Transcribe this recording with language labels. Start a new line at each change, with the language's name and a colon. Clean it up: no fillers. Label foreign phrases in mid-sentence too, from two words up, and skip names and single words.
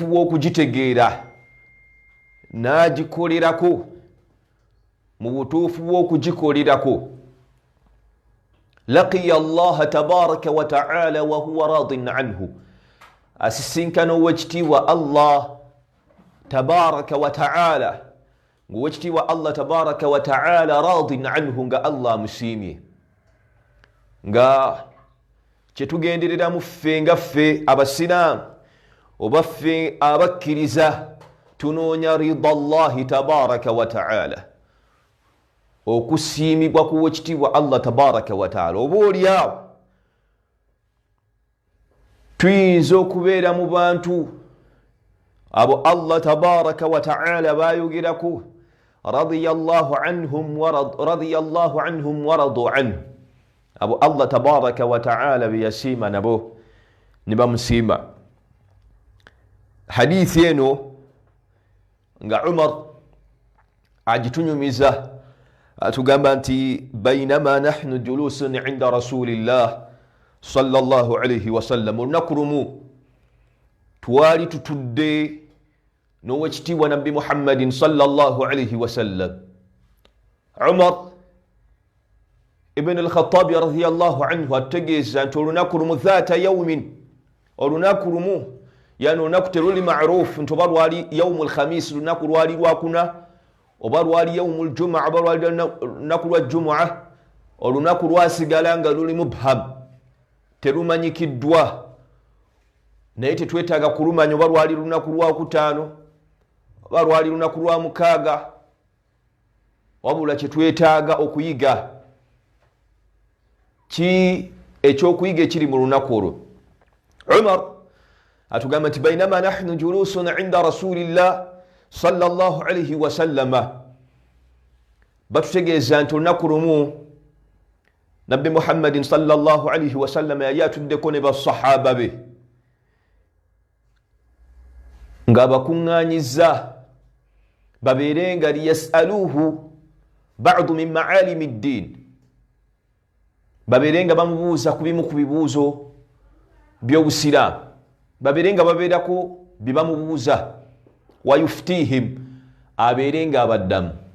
Ganda: bw'okugitegeera n'agikolerako mu butuufu bw'okugikolerako
Arabic: لقي الله تبارك وتعالى وهو راضٍ
Ganda: anhu asisinkana owekitiibwa
Arabic: الله تبارك وتعالى
Ganda: ng'owekitiibwa
Arabic: الله تبارك وتعالى راضٍ عنه
Ganda: nga allah amusiimye nga kyetugenderera mu ffe nga ffe abasiraamu oba ffe abakkiriza tunoonya
Arabic: رضا الله تبارك وتعالى
Ganda: okusiimibwa kuwekitiibwa
Arabic: الله تبارك وتعالى
Ganda: oba oliawo tuyinza okubeera mu bantu abo
Arabic: الله تبارك وتعالى
Ganda: bayogerako
Arabic: رضي الله عنهم ورضوا عنه
Ganda: abo
Arabic: الله تبارك وتعالى
Ganda: beyasiima nabo ne bamusiima hadithi eno nga umar agitunyumiza atugamba nti
Arabic: بينما نحن جلوس عند رسول الله صلى الله عليه وسلم
Ganda: olunaku lumu twali tutudde n'owekitiibwa nabbi muhammadin
Arabic: صلى الله عليه وسلم
Ganda: umar ibn al-khattabi
Arabic: رضي الله عنه
Ganda: ategeeza nti olunaku lumu
Arabic: ذات يوم
Ganda: olunaku lumu yani olunaku teruli ma'ruf nti oba lwali
Arabic: يوم الخميس
Ganda: lunaku lwali lwakuna oba lwali
Arabic: يوم الجمعة
Ganda: oba lwali lunaku lwa jumu'a olunaku lwasigala nga luli mubham terumanyikiddwa naye tetwetaaga kulumanya oba lwali lunaku lwakutaano oba lwali lunaku lwa mukaaga wabula kyetwetaaga okuyiga ki ekyokuyiga ekiri mu lunaku olwo umar atugamba nti
Arabic: بينما نحن جلوس عند رسول الله صلى الله عليه وسلم
Ganda: batutegeeza nti olunaku lumu nabbi muhammadin
Arabic: صلى الله عليه وسلم
Ganda: yali atuddeko ne basahaba be nga bakuŋŋaanyiza babeere nga
Arabic: ليسألوه بعض من معالم الدين
Ganda: babeere nga bamubuuza ku bimu ku bibuuzo by'obusiraamu babeere nga babeerako bye bamubuuza wayuftihim abeere nga abaddamu